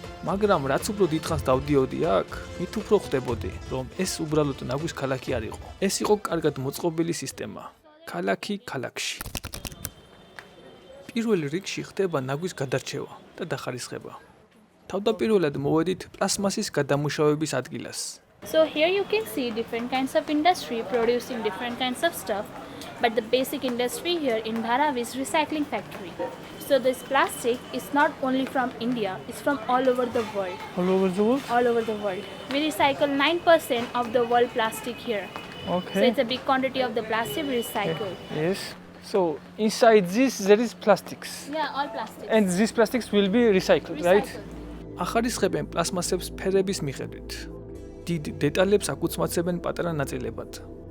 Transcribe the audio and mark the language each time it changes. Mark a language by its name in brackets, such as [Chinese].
[Georgian] მაგრამ რაც უფრო დიდხანს დავდიოდი აქ, მით უფრო ხვდებოდი, რომ ეს უბრალოდ ნაგვის ქალაქი არ იყო. ეს იყო კარგად მოწყობილი სისტემა. ქალაქი ქალაქში. პირველ რიგში ხდება ნაგვის გადარჩევა და დახარისხება. თავდაპირველად მოვედით პლასმასის გადამუშავების ადგილას. [English] So here you can see different kinds of industry producing different kinds of stuff, but the basic industry here in Dharavi is recycling factory. So this plastic is not only from India, it's from all over the world. All over the world? All over the world. We recycle 9% of the world plastic here. Okay. So it's a big quantity of the plastic we recycle. Yes. So inside this there is plastics. Yeah, all plastics. And these plastics will be recycled, right? Recycled. [Georgian] ახარისხებენ პლასმასებს ფერების მიხედვით. დიდ დეტალებს აკუცმაცებენ პატარა ნაწილებად.